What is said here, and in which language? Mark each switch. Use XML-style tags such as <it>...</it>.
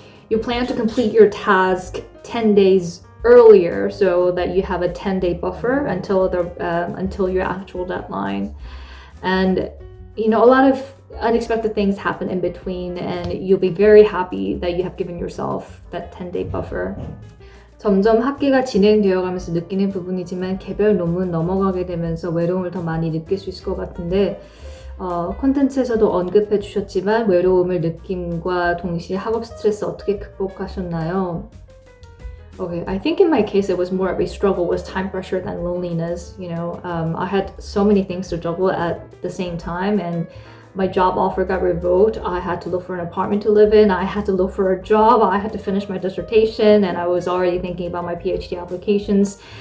<en>You plan to complete your task 10 days earlier so that you have a 10-day buffer until your actual deadline. And a lot of unexpected things happen in between, and you'll be very happy that you have given yourself that 10-day buffer.</en> <ko>점점 학기가 진행되어 가면서 느끼는 부분이지만 개별 논문 넘어가게 되면서 외로움을 더 많이 느낄 수 있을 것 같은데 콘텐츠에서도 언급해 주셨지만 외로움을 느낌과 동시에 학업 스트레스 어떻게 극복하셨나요?</ko> <en>Okay, I think in my case it was more of a struggle with time pressure than loneliness. I had so many things to juggle at the same time, and my job offer got revoked. I had to look for an apartment to live in. I had to look for a job. I had to finish my dissertation, and I was already thinking about my PhD applications.</en>